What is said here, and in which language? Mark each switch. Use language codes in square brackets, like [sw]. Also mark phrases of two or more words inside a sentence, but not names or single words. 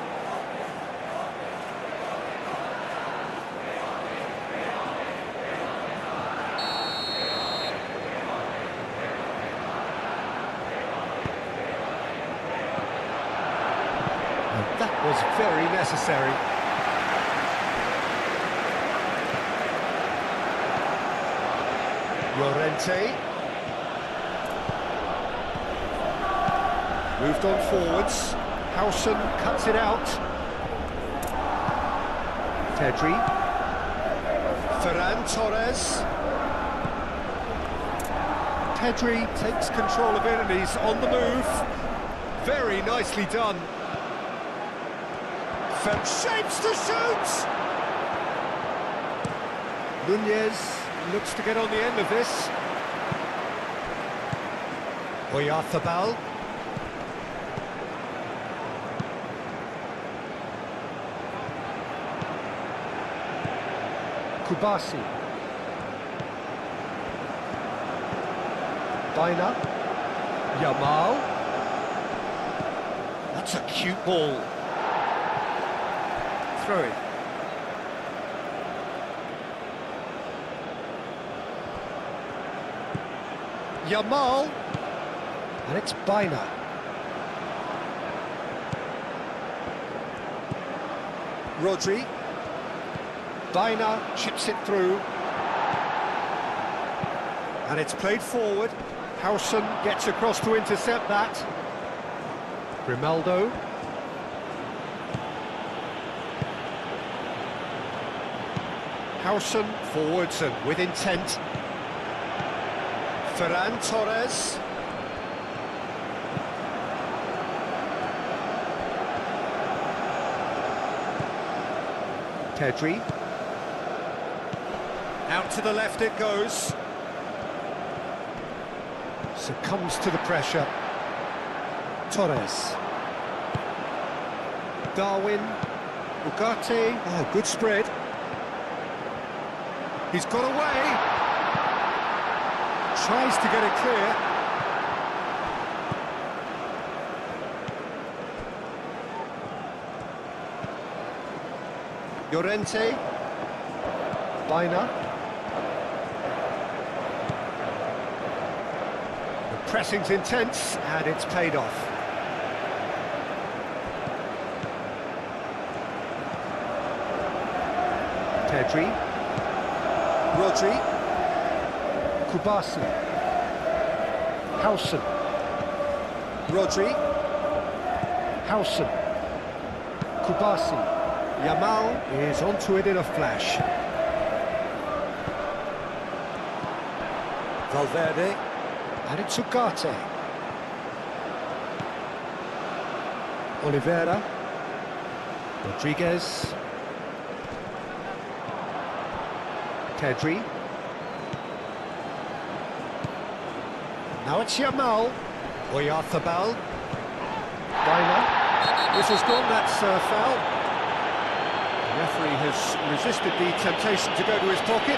[en] And that was very necessary. Llorente. Moved on forwards. Howson cuts it out. Pedri. Ferran Torres. Pedri takes control of it and he's on the move. Very nicely done. Shapes to shoot! Nunez looks to get on the end of this. Oyarzabal. Kubasi. Baina. Yamal. That's a cute ball. Throw it. Yamal. And it's Baina. Rodri. Baina chips it through. And it's played forward. Howson gets across to intercept that. Grimaldo. Howson forwards and with intent. Ferran Torres. Pedri. Out to the left it goes. Succumbs to the pressure. Torres. Darwin. Ugarte. Oh, good spread. He's got away. Tries to get it clear. Llorente. Baina. The pressing's intense and it's paid off. Pedri. Rodri. Kubasi. Howson. Rodri. Howson. Kubasi. Yamal is onto it in a flash. Valverde. And it's Ugarte. Oliveira. Rodriguez. Pedri. Now it's Yamal. Oyarzabal. Baina. This has gone, that's foul. The referee has resisted the temptation to go to his pocket.